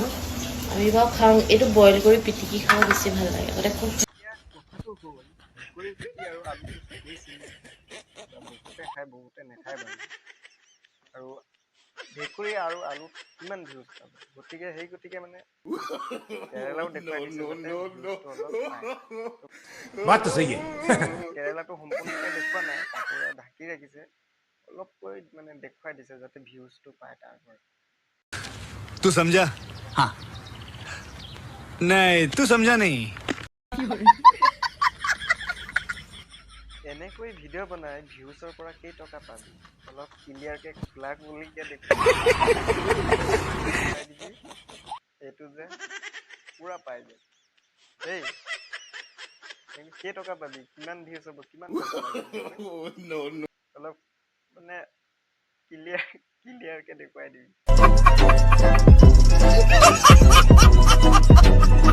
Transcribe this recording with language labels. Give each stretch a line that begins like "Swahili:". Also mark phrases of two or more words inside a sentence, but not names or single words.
Assamese: আমি বাৰু খাওঁ। এইটো বইল কৰি পিটিকি খাব বেছি ভাল লাগে। আগতে খুব এতিয়া কথাটো হ'ল ভেকুৰী গুটি আৰু আলুটো চবেই চিনি পায়। বহুতে খায়, বহুতে নাখায় বাৰু। আৰু ভেকুৰী আৰু আলু কিমান ভিউজ পাব, গতিকে মানে কেৰেলাও দেখুৱাই দিছে যাতে ভিউজটো অলপ পায়।
Hindi: बात तो सही है।
Assamese: কেৰেলাটো সম্পূৰ্ণকৈ দেখুওৱা নাই, কাপোৰে ঢাকি ৰাখিছে, অলপকৈ মানে দেখুৱাই দিছে যাতে ভিউজটো পায় তাৰ পৰা।
Hindi: तू समझा? हाँ नहीं तू समझा नहीं।
Assamese: এনেকৈ ভিডিঅ' বনাই ভিউজৰ পৰা কেইটকা পাবি, অলপ ক্লিয়াৰকৈ লাখ বুলিকে দেখুৱাই দিবি, এইটো যে পুৰা পাই যায় দেই। কেইটকা পাবি, কিমান ভিউজ হ'ব, কিমান অলপ মানে ক্লিয়াৰকৈ দেখুৱাই দিবি।